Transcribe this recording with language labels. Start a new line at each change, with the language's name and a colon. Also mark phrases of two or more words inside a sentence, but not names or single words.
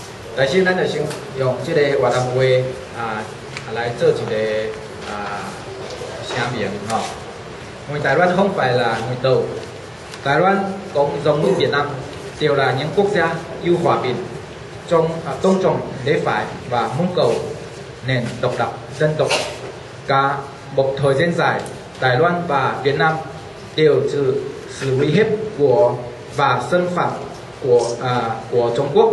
Chinese: 但是咱就先用这个越南话来做一个声明哈。
Vietnamese: Người Đài Loan không phải là người Tàu. Đài Loan cũng giống như Việt Nam đều là những quốc gia yêu hòa bình, tôn trọng lễ phải và mong cầu nền độc lập dân tộc. Cả một thời gian dài, Đài Loan và Việt Nam đều chịu sự uy hiếp và xâm phạm của Trung Quốc.